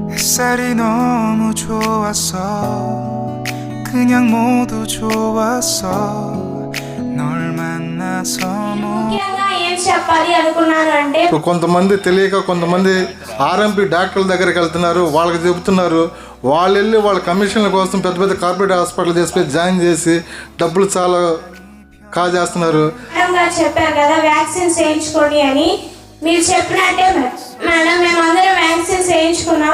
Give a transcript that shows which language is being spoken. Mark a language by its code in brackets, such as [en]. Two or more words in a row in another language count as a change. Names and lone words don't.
[ko] 햇살이 너무 좋았어 그냥 모두 좋았어 널 만나서 [te] కొంతమంది తెలియక కొంతమంది ఆర్ఎంపీ డాక్టర్ల దగ్గరికి వెళ్తున్నారు, వాళ్ళకి చెబుతున్నారు. వాళ్ళు వెళ్ళి వాళ్ళ కమిషన్ల కోసం పెద్ద పెద్ద కార్పొరేట్ హాస్పిటల్ చేసి జాయిన్ చేసి డబ్బులు చాలా కాజేస్తున్నారు. చెప్పారు కదా వ్యాక్సిన్స్ వేయించుకోండి అని, మీరు చెప్పినట్టే మేడం మేమందరం వ్యాక్సిన్స్ వేయించుకున్నాం.